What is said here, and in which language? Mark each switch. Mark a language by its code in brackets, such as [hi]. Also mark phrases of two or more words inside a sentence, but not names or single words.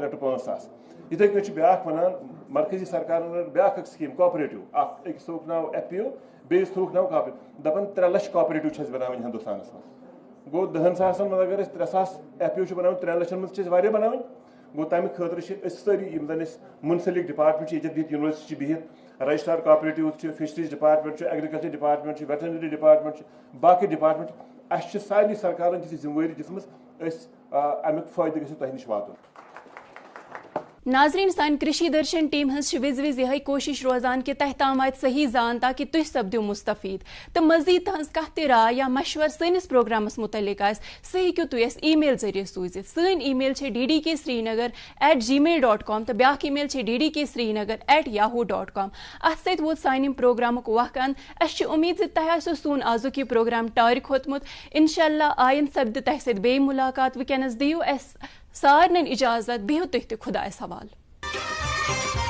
[ks] 3 to 5,000 یِتھٕے کٔنۍ چھِ بیاکھ ونان مرکزی سرکارن رٔٹ بیاکھ اکھ سکیٖم کوآپریٹِو اکھ أکِس تھوٚوُکھ ناو FPO بیٚیِس تھوٚوُکھ ناو کوآپریٹِو دپان 3 لچھ کوآپریٹِو چھِ اَسہِ بناوٕنۍ ہندوستانس منٛز گوٚو 10,000 منٛز اگر أسۍ 3,000 FPO چھِ بناوٕنۍ 3 لچھن منٛز چھِ أسۍ واریاہ بناوٕنۍ گوٚو تمہِ خٲطرٕ چھِ أسۍ سٲری یِم زن أسۍ مُنسلک ڈپارٹمنٹ چھِ ییٚتٮ۪تھ بِہِتھ یونیورسٹی چھِ بِہِتھ رجسٹرار کوآپریٹِوز چھِ فشریٖز ڈپارٹمنٹ چھُ ایگرِکلچر ڈپارٹمنٹ چھُ ویٹرنری ڈپارٹمنٹ چھُ باقٕے ڈپارٹمنٹ اَسہِ چھِ سارنٕے سرکارن چھِ ذمہٕ وٲری دِژمٕژ أسۍ امیُک فٲیدٕ گژھِ تۄہہِ نِش واتُن ناظرین سان کرشی درشن ٹیم ہز وز یہ کوشش روزان کہ تہ تام وات صحیح زان تاکہ تھی سپدو مستفید تو مزید تہذ کت رائے یا مشور سنس پروگرامس متعلق سہ ہیٚکِو تُہۍ اَسہِ ای میل ذریعہ سوٗزِتھ سٲنۍ ای میل چھِ ddksrinagar@gmail.com تو بیاکھ ای میل چھِ ddksrinagar@yahoo.com ات سۭتۍ ووت سانہِ پروگرامُک وق اند اَسہِ چھِ اُمید زِ تۄہہِ آسیو سون آزُک یہِ پروگرام ٹارِ کھوٚتمُت انشاءاللہ آیند سپدِ تۄہہِ سۭتۍ بیٚیہِ مُلاقات وٕنکیٚنس دِیِو اَسہِ سارنٕے اجازت بِہِو تُہۍ تہِ خۄدایس حوالہٕ